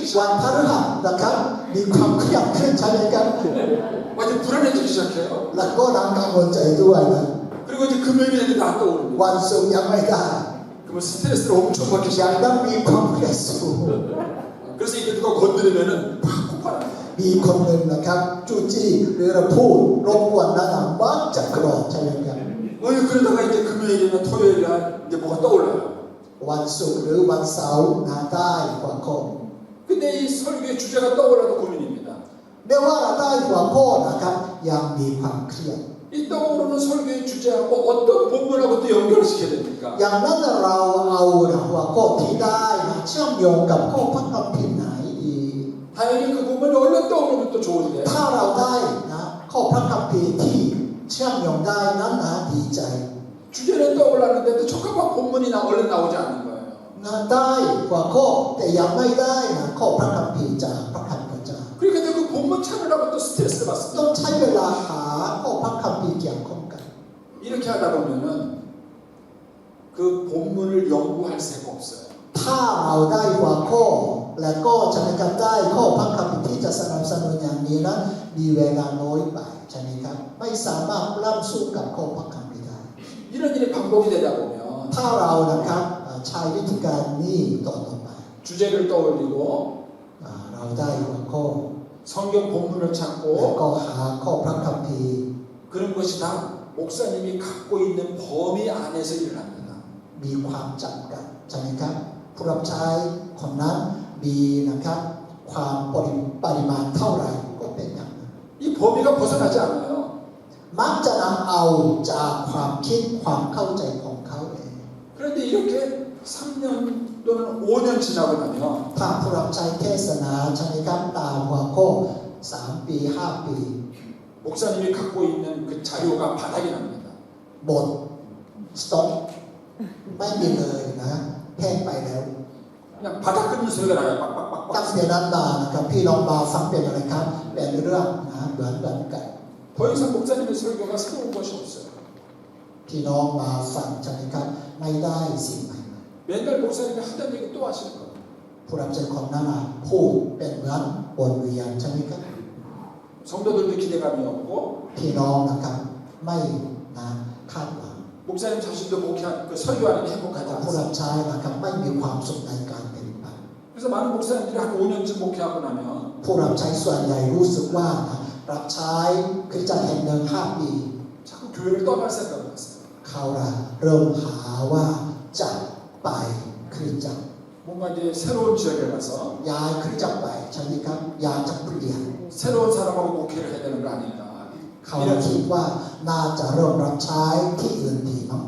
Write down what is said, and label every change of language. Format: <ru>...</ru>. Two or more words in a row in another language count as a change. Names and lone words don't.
<th>วัน</th> <ko>시작해요.</ko> <th>พฤหัสนะครับมีความเครียดขึ้นใช่ไหมครับ</th> <ko>완전 불안해지기 시작해요.</ko> <th>แล้วก็รังกังวลใจด้วยนะ</th> <ko>그리고 이제 금요일이 됐는데 안 떠오릅니다.</ko> <th>วันศุกร์ยังไม่ได้</th> <ko>그러면 스트레스를 엄청 받기</ko> <th>ยัง</th> <ko>시작해요.</ko> <th>ต้องมีความเครียดสูง</th> <ko>그래서 이게 누가 건드리면은 팍 폭발합니다.</ko> <th>มีคนหนึ่งนะครับจู้จี้หรือเราพูดรบกวนนะมักจะโกรธใช่ไหมครับ</th> <ko>그러다가 이제 금요일이나 토요일이나 이제 뭐가 떠올라요.</ko> <th>วันศุกร์หรือวันเสาร์นาได้หัวข้อ</th> <ko>근데 이 설교의 주제가 떠올라도 고민입니다.</ko> <th>ไม่ว่าเราได้หัวข้อนะครับยังมีความเครียด</th> <ko>이 떠오르는 설교의 주제하고 어떤 본문하고 또 연결을 시켜야 됩니까?</ko> <th>อย่างนั้นเราเอาหัวข้อที่ได้มาเชื่อมโยงกับข้อพระคัมภีร์ไหนดี</th> <ko>다행히 그 본문이 얼른 떠오르면 또 좋은데</ko> <th>ถ้าเราได้นะข้อพระคัมภีร์ที่เชื่อมโยงได้นั้นนะดีใจ</th> <ko>주제는 떠올랐는데 또 적합한 본문이 얼른 나오지 않는 거예요.</ko> <th>นะได้หัวข้อแต่ยังไม่ได้นะข้อพระคัมภีร์จากพระคัมภีร์เจ้า</th> <ko>그러니까 그 본문 찾으려고 또 스트레스를</ko> <th>ต้อ</th> <ko>받습니다.</ko> <th>งใช้เวลาหาข้อพระคัมภีร์เกี่ยวข้องกัน</th> <ko>이렇게 하다 보면은 그 본문을 연구할 새가 없어요.</ko> <th>ถ้าเราได้หัวข้อและก็จะในการได้ข้อพระคัมภีร์ที่จะสนับสนุนอย่างนี้นั้นมีเวลาน้อยไปใช่ไหมครับไม่สามารถร่ำสู้กับข้อพระคัมภีร์ได้</th> <ko>이런 일이 반복이 되다 보면</ko> <th>ถ้าเรานะครับใช้วิธีการนี้ต่อไป</th> <ko>주제를 떠올리고</ko> <th>เราได้หัวข้อ</th> <ko>성경 본문을</ko> <th>แล้ว</th> <ko>찾고</ko> <th>ก็หาข้อพระคัมภีร์</th> <ko>그런 것이 다 목사님이 갖고 있는 범위 안에서 일을 합니다.</ko> <th>มีความจำกัดใช่ไหมครับผู้รับใช้คนนั้นมีนะครับความปริมาณเท่าไหร่ก็เป็นอย่างนั้น</th> <ko>이 범위가 벗어나지 않아요.</ko> <th>มักจะนำเอาจากความคิดความเข้าใจของเขาเอง</th> <ko>그런데 이렇게 3년 또는 5년 지나고 나면</ko> <th>ถ้าผู้รับใช้เทศนาใช่ไหมครับตามหัวข้อ3 ปี 5 ปี</th> <ko>목사님이 갖고 있는 그 자료가 바닥이 납니다.</ko> <th>บทสต็อกไม่มีเลยนะแห้งไปแล้ว</th> <ko>그냥 바닥 끓는 소리가 나요. 빡빡빡빡.</ko> <th>ตั้งแต่นั้นมานะครับพี่น้องมาฟังเป็นอะไรครับเป็นเรื่องนะเหมือนกัน</th> <ko>더 이상 목사님의 설교가 새로운 것이 없어요.</ko> <th>พี่น้องมาฟังใช่ไหมครับไม่ได้สิ่งใหม่</th> <ko>맨날 목사님이 하던 얘기 또 하시는 거예요.</ko> <th>ผู้รับใช้ของนั้นมาพูดเป็นเหมือนวนเวียนใช่ไหมครับ</th> <ko>성도들도 기대감이 없고</ko> <th>พี่น้องนะครับไม่นะคาดหวัง</th> <ko>목사님 자신도 목회한 그 설교하는 게 행복하지</ko> <th>ผู้รับ</th> <ko>않습니다.</ko> <th>ใช้นะครับไม่มีความสุขในการปฏิบัติ</th> <ko>그래서 많은 목사님들이 한 5년쯤 목회하고 나면</ko> <th>ผู้รับใช้ส่วนใหญ่รู้สึกว่านะรับใช้คริสตจักรแห่งหนึ่ง5 ปี</th> <ko>자꾸 교회를 떠날 생각을 했어요.</ko> <th>เขาเริ่มหาว่าจะไปคริสตจักร</th> <ko>뭔가 이제 새로운 지역에 가서</ko> <th>ย้ายคริสตจักรไปใช่ไหมครับย้ายจากเปลี่ยน</th> <ko>새로운 사람하고 목회를 해야 되는 거 아닌가.</ko> <th>เขาคิดว่าน่าจะเริ่มรับใช้ที่อื่นดีมั้ง</th>